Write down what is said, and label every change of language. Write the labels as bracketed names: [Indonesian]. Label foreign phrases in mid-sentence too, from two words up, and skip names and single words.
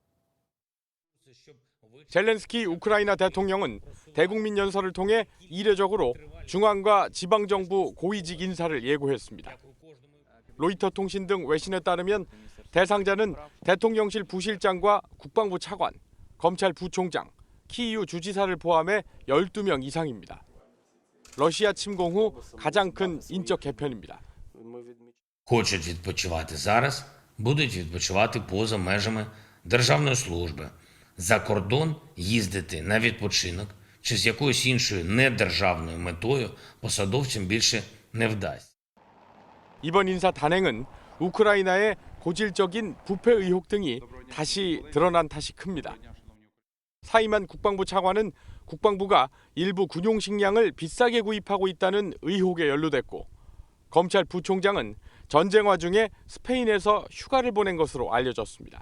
[Korean] 젤렌스키 우크라이나 대통령은 대국민 연설을 통해 이례적으로 중앙과 지방정부 고위직 인사를 예고했습니다. 로이터 통신 등 외신에 따르면 대상자는 대통령실 부실장과 국방부 차관, 검찰 부총장, 키이우 주지사를 포함해 12명 이상입니다. 러시아 침공 후 가장 큰 인적 개편입니다. [Ukrainian] Хочуть відпочивати зараз, будуть відпочивати поза межами державної служби. За кордон їздити на відпочинок чи з якоюсь іншою недержавною метою посадовцям більше не вдасться. [Korean] 이번 인사 단행은 우크라이나의 고질적인 부패 의혹 등이 다시 드러난 탓이 큽니다. 사이만 국방부 차관은 국방부가 일부 군용 식량을 비싸게 구입하고 있다는 의혹에 연루됐고, 검찰 부총장은 전쟁 와중에 스페인에서 휴가를 보낸 것으로 알려졌습니다.